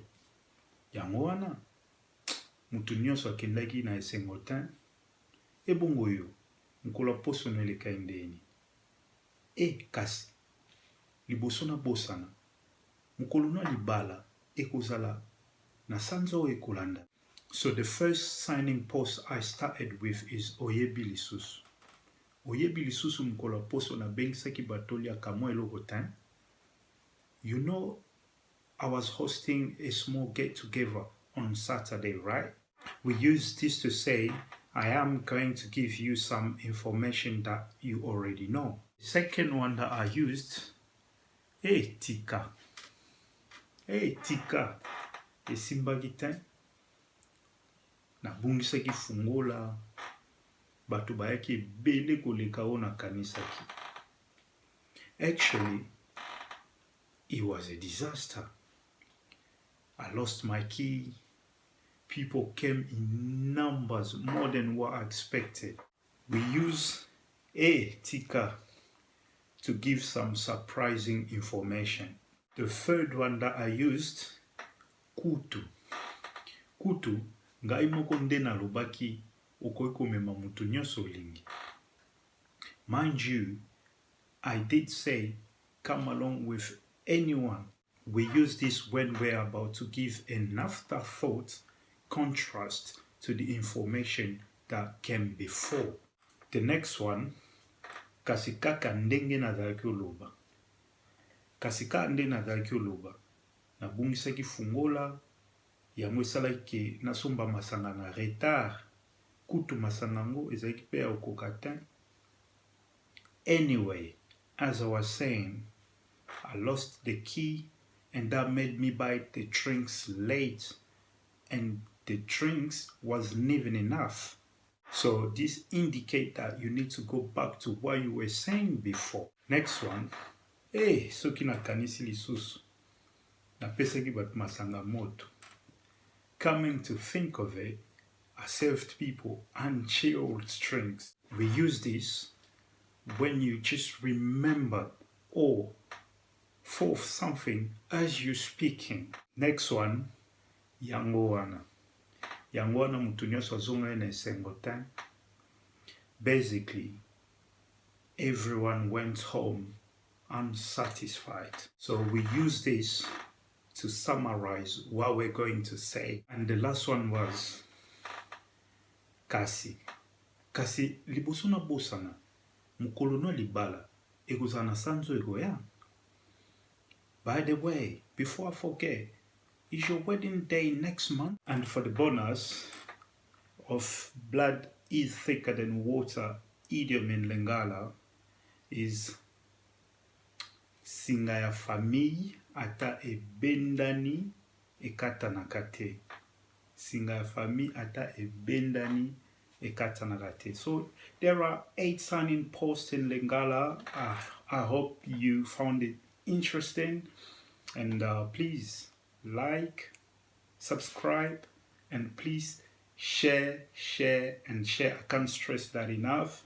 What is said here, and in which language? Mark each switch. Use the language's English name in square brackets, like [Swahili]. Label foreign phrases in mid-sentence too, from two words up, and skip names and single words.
[Lingala] Yango wana mutu nyonso akendaki na esengo te. Ebongo yo mokolo ya poso no eleka ndeni. Kasi liboso na bosana mokolo na libala ekozala na sanza oyo ekolanda. [English] So the first signing post I started with is [Lingala] oyebi lisusu. Oyebi lisusu mokolo ya poso na bengisaki bato liaka mwa eloko te. [English] You know, I was hosting a small get-together on Saturday, right? We use this to say, I am going to give you some information that you already know. The second one that I used, [Lingala] tika. Tika. Esimbaki te. Nabungisaki fungola. Bato bayaki ebele koleka oyo nakanisaki. [English] Actually, it was a disaster. I lost my key. People came in numbers, more than what I expected. We use tika to give some surprising information. The third one that I used, [Lingala] kutu. Kutu, ngai moko nde nalobaki okoki komema mutu nyonso olingi. [English] Mind you, I did say come along with anyone. We use this when we're about to give an afterthought contrast to the information that came before. The next one, [Lingala] kasikaka ndenge nazalaki oloba. Kasika nde nazalaki oloba. Nabungisaki fungola, yango esalaki nasomba masanga na retard. Kutu masanga ngo ezalaki pe ya okoka te. [English] Anyway, as I was saying, I lost the key and that made me buy the drinks late, and the drinks wasn't even enough. So this indicates that you need to go back to what you were saying before. Next one, [Lingala] soki nakanisi lisusu napesaki bato masanga moto. [English] Coming to think of it, I served people unchilled drinks. We use this when you just remember or forth something as you're speaking. Next one, [Lingala] yango wana. Yango wana mutu nyonso azonga na esengo te. [English] Basically, everyone went home unsatisfied. So we use this to summarize what we're going to say. And the last one was [Lingala] kasi liboso na bosana mokolo no libala ekozala na sanzo ekoya. [English] By the way, before I forget, is your wedding day next month? And for the bonus of blood is thicker than water, idiom in Lingala is [Lingala] singa ya famille ata ebendani ekata na kate. Singa ya famille ata ebendani ekata na kate. [English] So there are 8 signing posts in Lingala. I hope you found it interesting, and please like, subscribe, and please share. I can't stress that enough.